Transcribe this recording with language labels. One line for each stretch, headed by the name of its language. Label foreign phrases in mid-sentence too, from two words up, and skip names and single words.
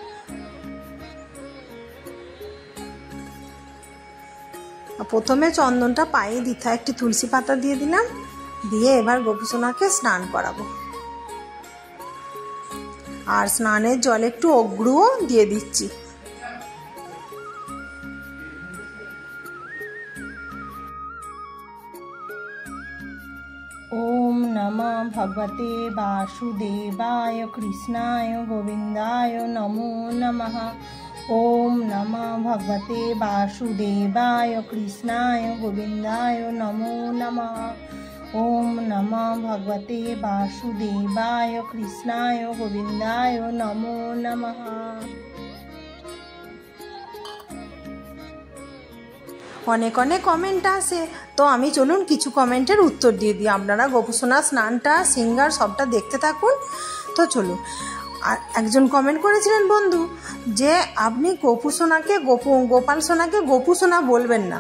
Bangla: প্রথমে চন্দনটা পায়ে দিতে হয়, একটি তুলসী পাতা দিয়ে দিলাম। দিয়ে এবার গোপু সোনাকে স্নান করাবো। আর স্নানের জলে একটু অগ্রুও দিয়ে দিচ্ছি।
Sanskrit: ओम नमः भगवते वासुदेवाय कृष्णाय गोविंदाय नमो नमः। ओम नमः भगवते वासुदेवाय कृष्णाय गोविंदाय नमो नमः। ओम नमः भगवते वासुदेवाय कृष्णाय गोविंदाय नमो नमः।
Bangla: অনেক অনেক কমেন্ট আসে, তো আমি চলুন কিছু কমেন্টের উত্তর দিয়ে দিই। আপনারা গোপু সোনার স্নানটা, সিঙ্গার সবটা দেখতে থাকুন। তো চলুন, আর একজন কমেন্ট করেছিলেন বন্ধু যে আপনি গোপু সোনাকে গোপাল সোনাকে গোপু সোনা বলবেন না।